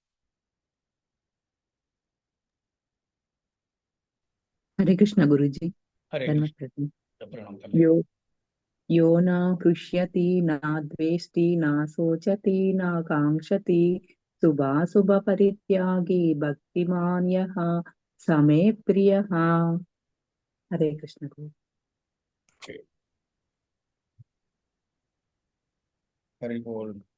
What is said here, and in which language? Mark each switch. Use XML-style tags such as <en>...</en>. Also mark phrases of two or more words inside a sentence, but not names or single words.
<hi>हरे कृष्ण गुरुजी।</hi> <te>హరే</te> <hi>धन्यवाद</hi> <te>కృష్ణ.</te> <hi>प्रभु।</hi> <te>ప్రణామం తల్లి.</te> <sa>यो यो न हृष्यति न द्वेष्टि न शोचति न काङ्क्षति शुभाशुभ परित्यागी भक्तिमान् यः स मे प्रियः।</sa> <hi>हरे कृष्ण गुरु।</hi> <te>ఓకే.</te> <hi>हरि बोल.</hi>